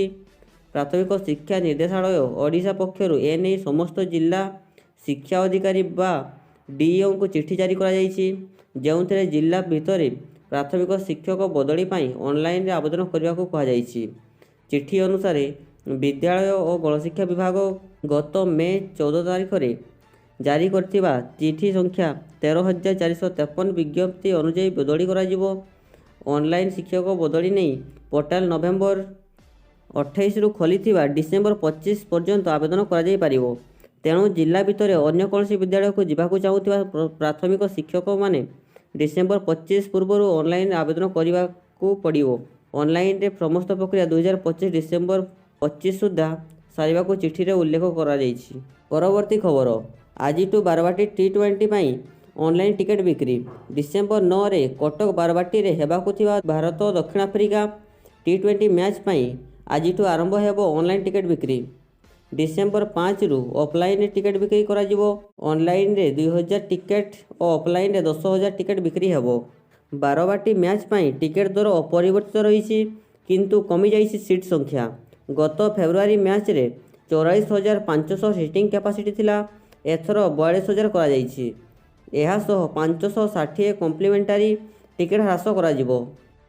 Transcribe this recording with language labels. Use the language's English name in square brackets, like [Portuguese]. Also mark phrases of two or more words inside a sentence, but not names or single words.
[Odia] ପ୍ରାଥମିକ ଶିକ୍ଷା ନିର୍ଦ୍ଦେଶାଳୟ ଓଡ଼ିଶା ପକ୍ଷରୁ ଏବେ ସମସ୍ତ ଜିଲ୍ଲା ଶିକ୍ଷା ଅଧିକାରୀ ବା ଡିଇଓ କୁ ଚିଠି ଜାରି କରା ଯାଇଛି ଯେଉଁଥିରେ ଜିଲ୍ଲା ଭିତରେ ପ୍ରାଥମିକ ଶିକ୍ଷକ ବଦଳି ପାଇଁ ଅନଲାଇନ ରେ ଆବେଦନ କରିବାକୁ କୁହା ଯାଇଛି। ଚିଠି ଅନୁସାରେ ବିଦ୍ୟାଳୟ ଓ ଗଣଶିକ୍ଷା ବିଭାଗ ଗତ ମେ 14 ତାରିଖ ରେ ଜାରି କରିଥିବା ଚିଠି ସଂଖ୍ୟା 13,453 ବିଜ୍ଞପ୍ତି ଅନୁଯାୟୀ ବଦଳି କରା ଯିବ। ଅନଲାଇନ ଶିକ୍ଷକ ବଦଳି ନାହିଁ ପୋର୍ଟାଲ ନଭେମ୍ବର 28 ରୁ ଖୋଲିଥିବା ଡିସେମ୍ବର 25 ପର୍ଯ୍ୟନ୍ତ ଆବେଦନ କରା ଯାଇ ପାରିବ। ତେଣୁ ଜିଲ୍ଲା ଭିତର ଅନ୍ୟ କୌଣସି ବିଦ୍ୟାଳୟ କୁ ଯିବାକୁ ଚାହୁଁଥିବା ପ୍ରାଥମିକ ଶିକ୍ଷକ ମାନେ ଡିସେମ୍ବର 25 ପୂର୍ବ ଅନଲାଇନ ଆବେଦନ କରିବାକୁ ପଡ଼ିବ। ଅନଲାଇନ ରେ ସମସ୍ତ ପ୍ରକ୍ରିୟା 2025 ଡିସେମ୍ବର 25 ସୁଦ୍ଧା ସାରିବାକୁ ଚିଠି ରେ ଉଲ୍ଲେଖ କରା ଯାଇଛି। ପରବର୍ତ୍ତୀ ଖବର ଆଜି ବାରବାଟୀ T20 ପାଇଁ [English] online ticket [Odia] बिक्री। ଡିସେମ୍ବର 9 ରେ କଟକ ବାରବାଟୀ ରେ ହେବାକୁ ଥିବା ଭାରତ ଦକ୍ଷିଣ ଆଫ୍ରିକା T20 ମ୍ୟାଚ ପାଇଁ ଆଜି ଆରମ୍ଭ ହେବ [English] online ticket [Odia] बिक्री। ଡିସେମ୍ବର 5 ରୁ [English] offline ticket [Odia] ବିକ୍ରି କରା ଯିବ। ଅନଲାଇନ ରେ 2000 ଟିକେଟ ଓ ଅଫଲାଇନ ରେ 10,000 ଟିକେଟ ବିକ୍ରି ହେବ। ବାରବାଟୀ ମ୍ୟାଚ ପାଇଁ ଟିକେଟ ଦର ଅପରିବର୍ତ୍ତିତ ରହି କିନ୍ତୁ କମି ଯାଇଛି ସିଟ ସଂଖ୍ୟା। ଗତ ଫେବୃଆରୀ ମ୍ୟାଚ ରେ 44,500 [English] seating capacity [Odia] ଥିଲା ଏଥର 42,000 କରା ଯାଇଛି। ଏହା ସହ 560 [English] complimentary ticket [Odia] ହ୍ରାସ କରା ଯିବ।